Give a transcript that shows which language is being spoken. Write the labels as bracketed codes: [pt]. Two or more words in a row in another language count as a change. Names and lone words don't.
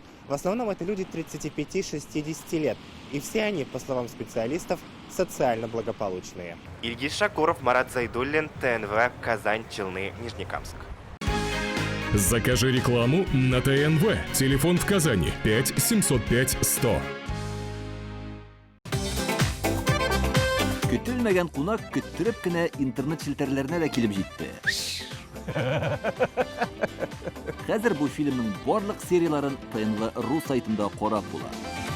[ru] В основном это люди 35-60 лет. И все они, по словам специалистов, социально благополучные. Ильгиз Шакуров, Марат Зайдуллин, ТНВ, Казань, Челны, Нижнекамск. Закажи рекламу на ТНВ. Телефон в Казани 5 705 100. [tt] Көтелмәгән кунак көттүреп кенә интернет челтәрләренә дә килеп җитте. Хәзер бу фильмның барлык серияларын ТНВ.ру сайтында карап була.